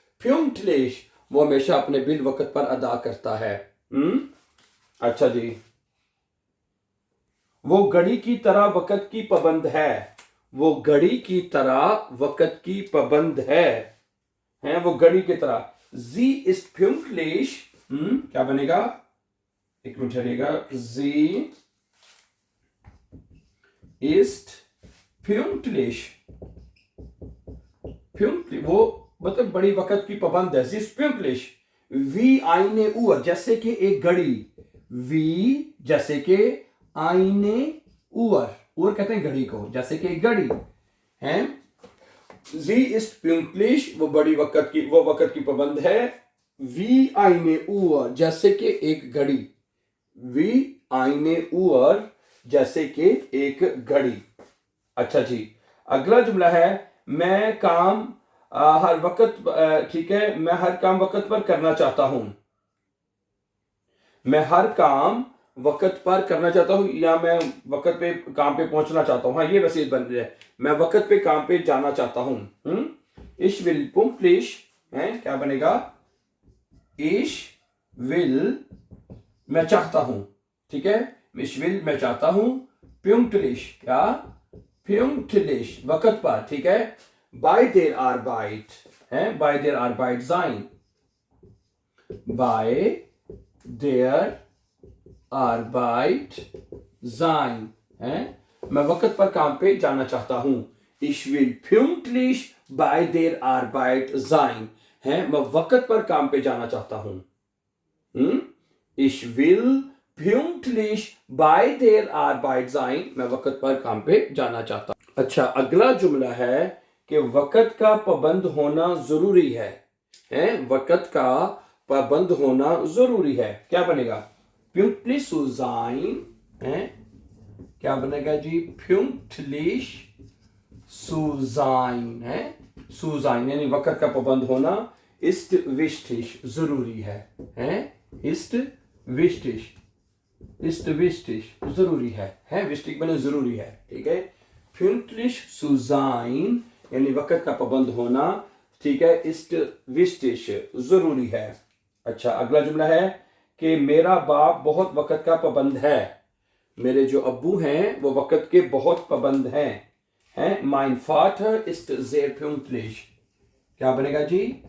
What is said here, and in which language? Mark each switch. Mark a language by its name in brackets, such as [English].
[Hindi] pünktlich, वो हमेशा अपने बिल वक्त पर अदा करता है। अच्छा जी। वो घड़ी की तरह वक्त की पाबंद है। वो घड़ी की तरह वक्त की पाबंद है वो घड़ी की तरह। [German] Sie ist pünktlich, [Hindi] क्या बनेगा? एक minute ठहरिएगा। [German] Sie ist pünktlich, pünktlich [Hindi] वो मतलब बड़ी वक्त की पाबंद है। [German] Sie ist pünktlich wie eine Uhr, [Hindi] जैसे कि एक घड़ी। [German] wie [Hindi] जैसे कि [German] eine Uhr, Uhr [Hindi] कहते हैं घड़ी को, जैसे कि एक घड़ी है। Sie ist pünktlich, वो बड़ी वक्त की, वो वक्त की पाबंद है। [German] wie eine Uhr, [Hindi] जैसे कि एक घड़ी। wie eine Uhr, जैसे कि एक घड़ी। अच्छा जी। अगला जुमला है मैं काम हर वक्त, ठीक है, मैं हर काम वक्त पर करना चाहता हूं। मैं हर काम वक्त पर करना चाहता हूं या मैं वक्त पे काम पे पहुंचना चाहता हूं। हाँ, ये वैसे बन रहा है, मैं वक्त पे काम पे जाना चाहता हूं। [German] Ich will pünktlich [Hindi] है, क्या बनेगा? [German] Ich will, [Hindi] मैं चाहता हूं, ठीक है। [German] Ich will, [Hindi] मैं चाहता हूं। pünktlich, क्या? pünktlich, वक्त पर, ठीक है। [German] Bei der Arbeit [Hindi] है, [German] bei der Arbeit sein, [Hindi] bei der Arbeit sein है, मैं वक्त पर काम पे जाना चाहता हूं। [German] Ich will pünktlich bei der Arbeit sein [Hindi] है, मैं वक्त पर काम पे जाना चाहता हूं। [German] Ich will pünktlich bei der Arbeit sein, [Hindi] मैं वक्त पर काम पे जाना चाहता हूं। अच्छा, अगला जुमला है कि वक्त का पाबंद होना जरूरी है। वक्त का पाबंद होना जरूरी है, क्या बनेगा? [German] pünktlich zu sein [Hindi] है, क्या बनेगा जी? [German] pünktlich zu sein [Hindi] है, [German] zu sein [Hindi] यानी वक्त का पाबंद होना। [German] ist wichtig, जरूरी है, ist wichtig, [Hindi] ist wichtig, जरूरी है wichtig बने जरूरी है, ठीक है। [German] pünktlich zu sein [Hindi] यानी वक्त का पाबंद होना, ठीक है। [German] ist wichtig, [Hindi] जरूरी है। अच्छा, अगला जुमला है कि मेरा बाप बहुत वक्त का पाबंद है। मेरे जो अब्बू हैं वो वक्त के बहुत पाबंद हैं। [German] mein Vater ist sehr pünktlich, [Hindi] क्या बनेगा जी?